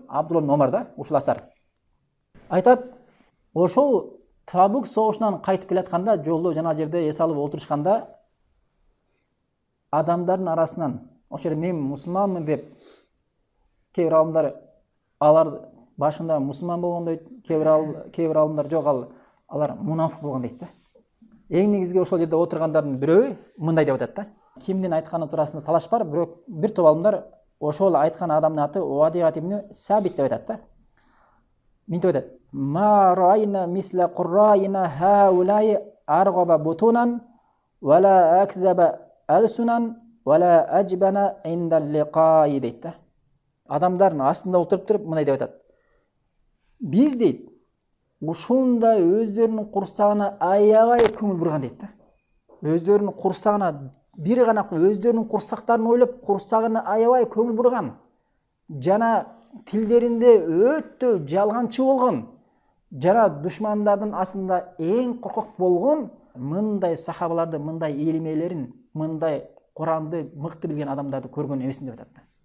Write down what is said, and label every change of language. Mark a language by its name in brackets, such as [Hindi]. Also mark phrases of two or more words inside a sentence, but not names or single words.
[Kyrgyz] Абдулла ибн Омар да, ушул асар. Айтат, ошол Табук согушунан кайтып келатканда, жолдо жана жерде эс алып отурушканда адамдардын арасынан ошол жерде мен мусулманмын деп кейбір алымдар алар башында мусулман болгон дейт, кейбір алымдар жок, алар мунафик болгон дейт да. Эң негизги ошол жерде отургандардын бирөө мындай деп атат да. Кимдин айтканы туурасында талаш бар, бирок бир топ алымдар ошол айткан адамдын аты Уадига ибн Сабит деп атат да. Минтип атат: [Arabic] "ما رأينا مثل قرائنا هؤلاء أرغب بطونا ولا أكذب ألسنا ولا أجبن عند اللقاء" [Kyrgyz] дейт да. Адамдардын астында отуруп мындай деп атат: "Биз дейт, ушундай өздөрүнүн курсагына аябай көңүл бурган" дейт да. Өздөрүнүн курсагына бир гана өздөрүнүн курсактарын ойлоп, курсагына аябай көңүл бурган, жана тилдеринде өтө жалганчы болгон, жана душмандардын астында эң коркок болгон мындай сахабаларды, мындай илимелерин, мындай Куранды мыкты билген адамдарды көргөн эмесин деп атат.